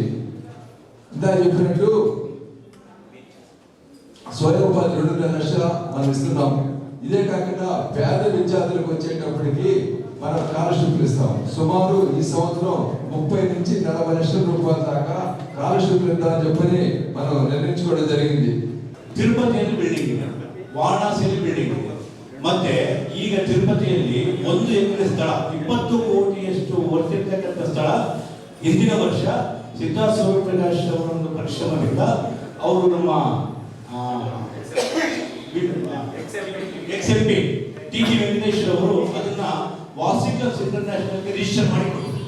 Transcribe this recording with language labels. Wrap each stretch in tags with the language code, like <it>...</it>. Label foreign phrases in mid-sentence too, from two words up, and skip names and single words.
<te>ఇందా చెప్పినట్టు స్వయం ఉపాధి 2.5 లక్షలు మనం ఇస్తున్నాం. ఇదే కాకుండా పేద విద్యార్థులకు వచ్చేటప్పటికి మనం స్కాలర్షిప్లు ఇస్తాం. సుమారు ఈ సంవత్సరం 30 నుంచి 40 లక్షల రూపాయల దాకా స్కాలర్షిప్లు ఇద్దామని చెప్పని మనం ನಿರ್ಣయించుకోవడం జరిగింది.</te> <kn>ತಿರುಪತಿಯಲ್ಲಿ ಬಿಲ್ಡಿಂಗ್, ವಾರಣಾಸಿಯಲ್ಲಿ ಬಿಲ್ಡಿಂಗ್, ಮತ್ತೆ ಈಗ ತಿರುಪತಿಯಲ್ಲಿ 1 ಎಕರೆ ಸ್ಥಳ 20 ಕೋಟಿಯಷ್ಟು ವರ್ತಿರ್ತಕ್ಕಂಥ ಸ್ಥಳ. ಹಿಂದಿನ ವರ್ಷ ಸಿದ್ಧಾರ್ಥ ಶಿವಪ್ರಕಾಶ್ ಅವರ ಒಂದು ಪರಿಶ್ರಮದಿಂದ ಅವರು ನಮ್ಮ XMP TG ವೆಂಕಟೇಶ್ ಅವರು ಅದನ್ನ ವಾಸಿಕಲ್ಸ್ ಇಂಟರ್ನ್ಯಾಷನಲ್ಗೆ ರಿಜಿಸ್ಟರ್ ಮಾಡಿಕೊಟ್ಟರು.</kn>